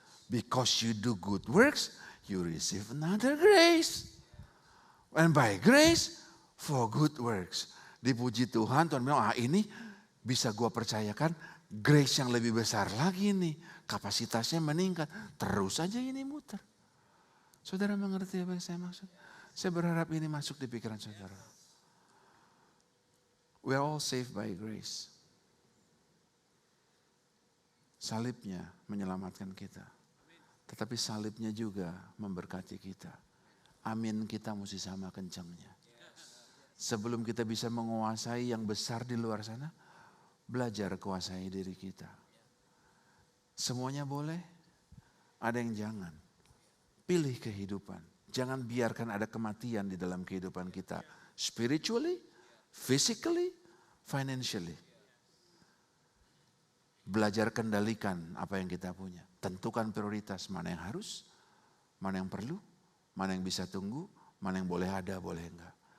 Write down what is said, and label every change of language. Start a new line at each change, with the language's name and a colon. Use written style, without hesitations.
English: Because you do good works, you receive another grace. And by grace, for good works.
Indonesian: Dipuji Tuhan, Tuhan bilang, ini bisa gua percayakan grace yang lebih besar lagi nih. Kapasitasnya meningkat. Terus aja ini muter. Saudara mengerti apa yang saya maksud? Saya berharap ini masuk di pikiran saudara.
English: We are all saved by grace.
Indonesian: Salibnya menyelamatkan kita. Tetapi salibnya juga memberkati kita. Amin kita mesti sama kencangnya. Sebelum kita bisa menguasai yang besar di luar sana, belajar kuasai diri kita. Semuanya boleh, ada yang jangan. Pilih kehidupan. Jangan biarkan ada kematian di dalam kehidupan kita.
English: Spiritually, physically, financially.
Indonesian: Belajar kendalikan apa yang kita punya. Tentukan prioritas mana yang harus, mana yang perlu, mana yang bisa tunggu, mana yang boleh ada, boleh enggak.